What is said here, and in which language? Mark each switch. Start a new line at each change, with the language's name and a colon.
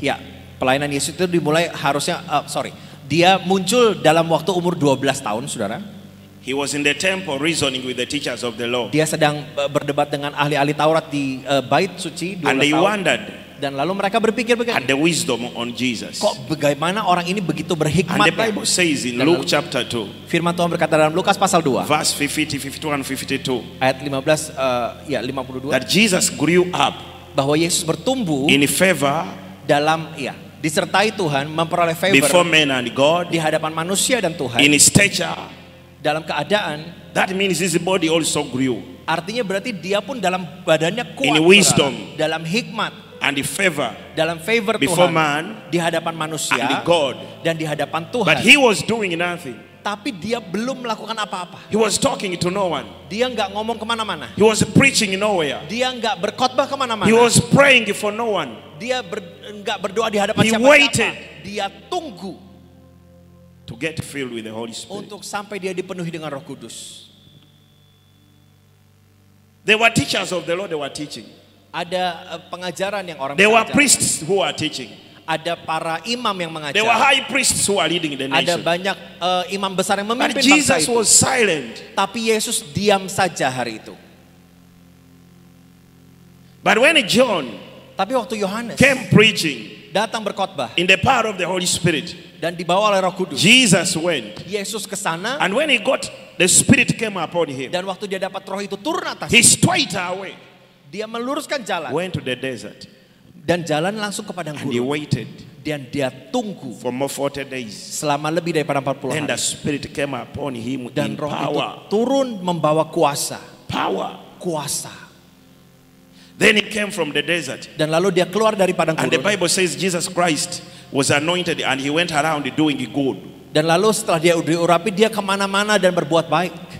Indonesian: ya, pelayanan Yesus itu dimulai harusnya, dia muncul dalam waktu umur 12 tahun, saudara.
English: He was in the temple reasoning with the teachers of the law.
Indonesian: Dia sedang berdebat dengan ahli-ahli Taurat di bait suci 12
English: And they
Indonesian: tahun.
English: wondered
Indonesian: Dan lalu mereka berpikir
English: at
Indonesian: begini,
English: the wisdom on Jesus.
Indonesian: kok bagaimana orang ini begitu
English: And
Indonesian: berhikmat
English: the
Indonesian: ya?
English: Bible says in
Indonesian: Dan
English: Luke
Indonesian: lalu-
English: chapter 2,
Indonesian: Firman Tuhan berkata dalam Lukas pasal 2
English: verse 50, 51, 52,
Indonesian: ayat 15 52
English: that Jesus grew up
Indonesian: bahwa Yesus bertumbuh
English: in favor
Indonesian: dalam disertai Tuhan, memperoleh
English: before
Indonesian: favor
English: men and God,
Indonesian: di hadapan manusia dan Tuhan,
English: in stature.
Indonesian: dalam keadaan,
English: That means his body also grew.
Indonesian: artinya berarti dia pun dalam badannya kuat,
English: In
Indonesian: saudara.
English: wisdom.
Indonesian: Dalam hikmat,
English: And the favor
Indonesian: dalam favor
English: before
Indonesian: Tuhan,
English: man
Indonesian: di hadapan manusia
English: and God.
Indonesian: dan di hadapan Tuhan.
English: But he was doing nothing.
Indonesian: Tapi dia belum melakukan apa-apa.
English: He was talking to no one.
Indonesian: Dia nggak ngomong kemana-mana.
English: He was preaching nowhere.
Indonesian: Dia nggak berkhotbah kemana-mana.
English: He was praying for no one.
Indonesian: Dia nggak berdoa di hadapan
English: He
Indonesian: siapa-siapa.
English: waited.
Indonesian: Dia tunggu
English: To get filled with the Holy Spirit.
Indonesian: untuk sampai dia dipenuhi dengan Roh Kudus.
English: They were teachers of the Lord, they were teaching.
Indonesian: Ada pengajaran yang orang
English: There were
Indonesian: mengajar.
English: priests who were teaching.
Indonesian: Ada para imam yang
English: There were
Indonesian: mengajar.
English: high priests who were leading the
Indonesian: Ada
English: nation.
Indonesian: banyak imam besar yang
English: But
Indonesian: memimpin bangsa
English: Jesus
Indonesian: itu.
English: was silent.
Indonesian: Tapi Yesus diam saja hari itu.
English: But when John
Indonesian: Tapi waktu Yohanes
English: came preaching
Indonesian: datang berkhotbah
English: in the power of the Holy Spirit,
Indonesian: dan dibawa oleh Roh Kudus,
English: Jesus went.
Indonesian: Yesus ke sana,
English: And when he got, the Spirit came upon him.
Indonesian: dan waktu dia dapat Roh itu turun atas,
English: He straight away
Indonesian: dia meluruskan jalan
English: went to the desert.
Indonesian: dan jalan langsung ke padang
English: And he
Indonesian: gurun,
English: waited
Indonesian: dan dia tunggu
English: for more 40 days.
Indonesian: selama lebih daripada 40
English: Then the
Indonesian: hari.
English: Spirit came upon him
Indonesian: Dan
English: in
Indonesian: Roh itu
English: power.
Indonesian: turun membawa kuasa,
English: Power. Then he came from the desert.
Indonesian: dan lalu dia keluar dari padang
English: And the
Indonesian: gurun.
English: Bible says Jesus Christ was anointed and he went around doing good.
Indonesian: Dan lalu setelah dia diurapi, dia kemana-mana dan berbuat baik.